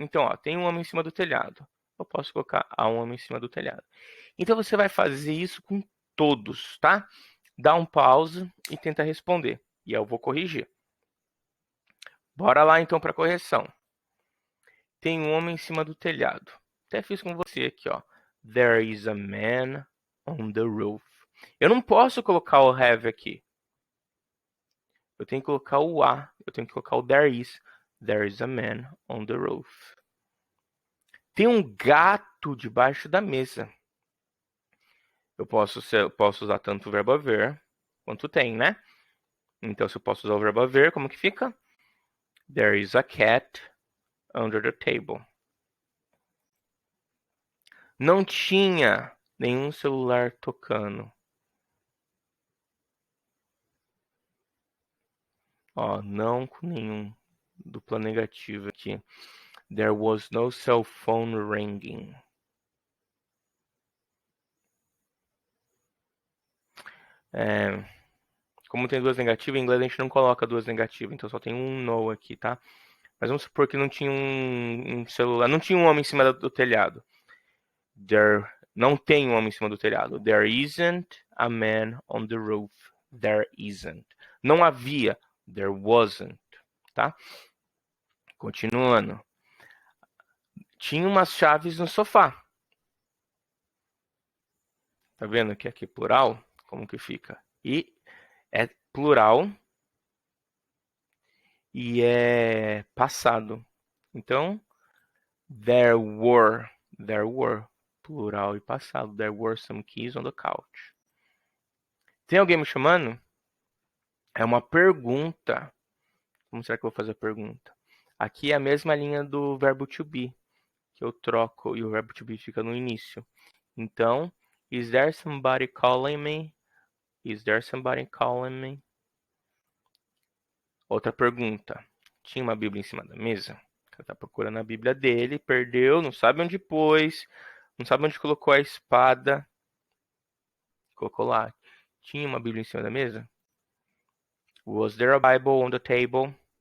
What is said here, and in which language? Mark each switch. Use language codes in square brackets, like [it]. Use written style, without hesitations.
[pt] Então, ó, tem um homem em cima do telhado. Eu posso colocar há um homem em cima do telhado. Então, você vai fazer isso com todos, tá? Dá um pause e tenta responder. E eu vou corrigir. Bora lá, então, para correção. Tem um homem em cima do telhado. Até fiz com você aqui, ó. [en] There is a man on the roof. [pt] Eu não posso colocar o have aqui. Eu tenho que colocar o a. Eu tenho que colocar o there is. [en] There is a man on the roof. [pt] Tem um gato debaixo da mesa. Eu posso usar tanto o verbo haver quanto tem, né? Então, se eu posso usar o verbo haver, como que fica? [en] There is a cat under the table. [pt] Não tinha nenhum celular tocando. Ó, não com nenhum. Dupla negativa aqui. [en] There was no cell phone ringing. [pt] Como tem duas negativas, em inglês a gente não coloca duas negativas, então só tem um no aqui, tá? Mas vamos supor que não tinha um celular, não tinha um homem em cima do telhado. Não tem um homem em cima do telhado. [en] There isn't a man on the roof. There isn't. [pt] Não havia. [en] There wasn't, [pt] tá? Continuando. Tinha umas chaves no sofá. Tá vendo que aqui é plural? Como que fica? E é plural e é passado. Então, [en] there were, [pt] plural e passado. [en] There were some keys on the couch. [pt] Tem alguém me chamando? É uma pergunta. Como será que eu vou fazer a pergunta? Aqui é a mesma linha do verbo to be, que eu troco e o verbo to be fica no início. Então, [en] is there somebody calling me? Is there somebody calling me? [pt] Outra pergunta. Tinha uma Bíblia em cima da mesa? Ela tá procurando a Bíblia dele, perdeu, não sabe onde pôs, não sabe onde colocou a espada. Colocou lá. Tinha uma Bíblia em cima da mesa? [en] Was there a Bible on the table?